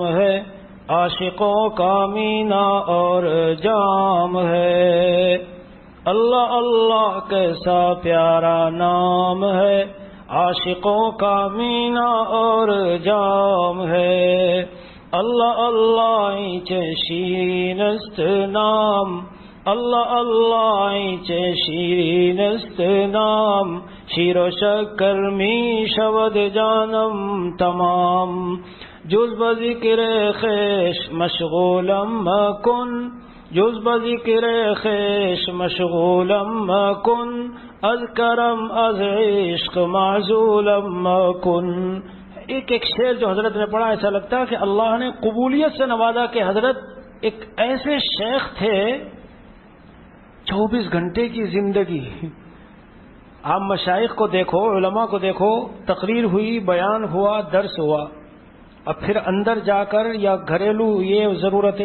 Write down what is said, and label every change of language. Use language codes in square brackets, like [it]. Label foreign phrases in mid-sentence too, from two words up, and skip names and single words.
[ur] ہے، عاشقوں کا مینا اور جام ہے، اللہ اللہ کیسا پیارا نام ہے، عاشقوں کا مینا اور جام ہے، اللہ اللہ [fa] چه شیرین است نام، اللہ اللہ چه شیرین است نام، شیر و شکر می شود جانم تمام، جز بذکر خویش مشغولم مکن، جز بذکر خویش مشغولم مکن، از کرم از عشق معزولم مکن. [ur] ایک ایک شعر جو حضرت نے پڑھا ایسا لگتا ہے کہ اللہ نے قبولیت سے نوازا کہ حضرت ایک ایسے شیخ تھے 24 گھنٹے کی زندگی. آپ مشائخ کو دیکھو، علماء کو دیکھو، تقریر ہوئی، بیان ہوا، درس ہوا، اب پھر اندر جا کر یا گھریلو یہ ضرورتیں